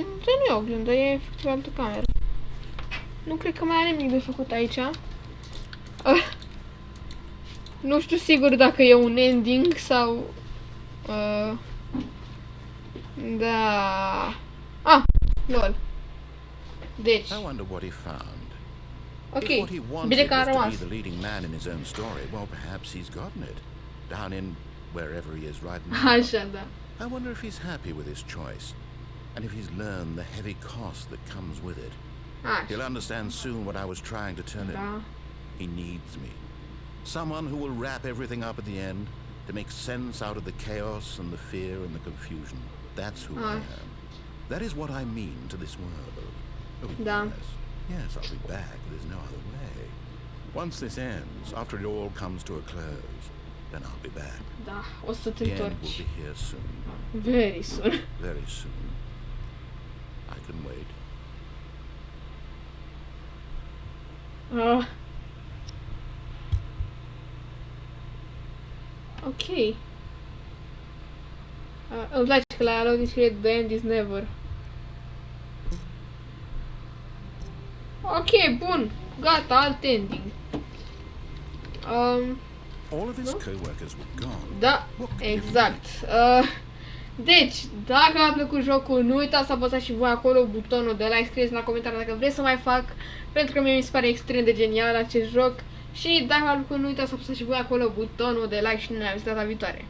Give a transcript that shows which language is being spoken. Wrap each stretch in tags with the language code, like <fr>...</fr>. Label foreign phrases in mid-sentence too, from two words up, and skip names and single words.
<ro>Nu e o oglindă, e efectiv altă cameră. Nu cred că mai are nimic de făcut aici. Nu știu sigur dacă e un ending sau... Da... Lol. Deci...</ro> <en>I wonder what he found.</en> <ro>Ok,</ro> <en>If what he</en> <ro>bine</ro> <en>wanted</en> <ro>că a</ro> <en>was to</en> <ro>rămas.</ro> <en>be the leading man in his own story, well, perhaps he's gotten it. Down in wherever he is right now.</en> <ro>Așa, da.</ro> <en>I wonder if he's happy with his choice, and if he's learned the heavy cost that comes with it. He'll</en> <ro>Așa,</ro> <en>understand soon what I was trying to tell him.</en> <ro>da.</ro> <en>He needs me. Someone who will wrap everything up at the end to make sense out of the chaos and the fear and the confusion. That's who I am. That is what I mean to this world. Oh,</en> <ro>Da.</ro> <en>yes, I'll be back. There's no other way. Once this ends, after it all comes to a close, then I'll be back.</en> <ro>Da, o să te</ro> <en>The end will</en> <ro>întorci.</ro> <en>be here soon. Very soon. Very soon. I can wait.</en> <ro>Ok. Îmi place că la loading scrie</ro> <en>The end is never.</en> <ro>Ok, bun. Gata, alt ending.</ro> <en>All of his No? co-workers were gone.</en> <ro>Da, exact. Deci, dacă v-a plăcut jocul, nu uitați să apăsați și voi acolo butonul de like, scrieți la comentarii dacă vreți să mai fac, pentru că mie mi se pare extrem de genial acest joc. Și dacă v-a plăcut, nu uitați să apăsați și voi acolo butonul de like și ne vedem data viitoare.</ro>